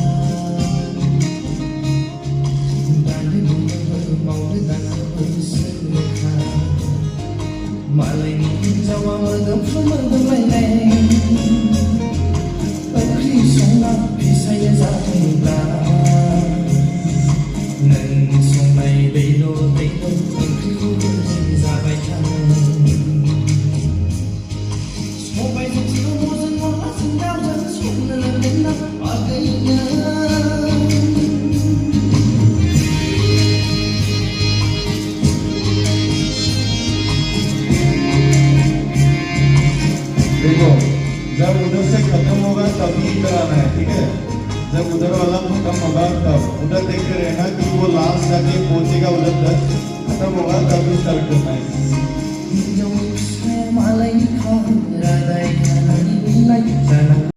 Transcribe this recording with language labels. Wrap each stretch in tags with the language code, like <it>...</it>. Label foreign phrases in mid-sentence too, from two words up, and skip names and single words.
<brx>दानो लुनोबो मावनो दांनोबो सोलोखा मालायनि हिन्जावा मोदोमफ्रु मोदोमलायनाय ओंख्रि संना फिसाया जादोंब्ला नों संनाय दैल' ओंख्रिखौ जाबाय थानो सबायजों साम'जों अनलाजों दाउजों संनो रोंदोंना आगैनो</brx> <hi>देखो जब उधर से खत्म होगा तभी इधर आना है, ठीक है? जब उधर वाला खत्म होगा तब उधर देखते रहना कि वो लास्ट जाके पहुंचेगा उधर तक, खत्म होगा तभी स्टार्ट करना है।</hi> <brx>हिन्जाव फिसाया मालायनि खाव रादाय खानानै जाना</brx>